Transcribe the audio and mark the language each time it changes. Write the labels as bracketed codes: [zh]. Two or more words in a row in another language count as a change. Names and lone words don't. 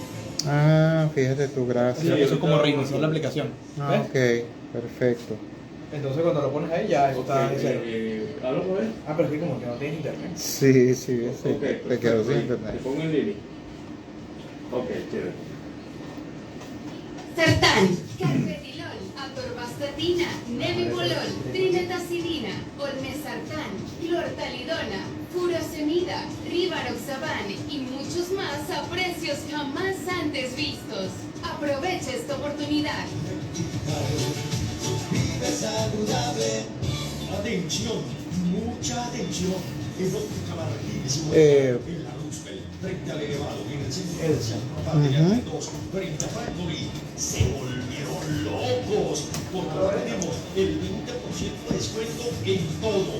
[es] Ah, fíjate tú, gracias. Eso es como reiniciar la aplicación. Ah, ¿Ves? ok, perfecto. Entonces cuando lo pones ahí ya está en cero. ¿Aló, Joel? Ah, pero es que como que no tienes internet. Sí, sí, sí. Ok, Te quedo sin Te internet. pongo en línea. Ok, chévere. Sartán, carvedilol, atorvastatina, nebivolol, trimetacidina, olmesartán, clortalidona, furosemida, rivaroxaban y muchos más a precios jamás antes vistos. Aprovecha esta oportunidad. Vive saludable. Atención, mucha atención. En óptica Martínez en la Roosevelt, frente al elevado, en el centro comercial, Material 2, frente a Factory, se volvieron locos, porque ahora tenemos el 20% de descuento en todo.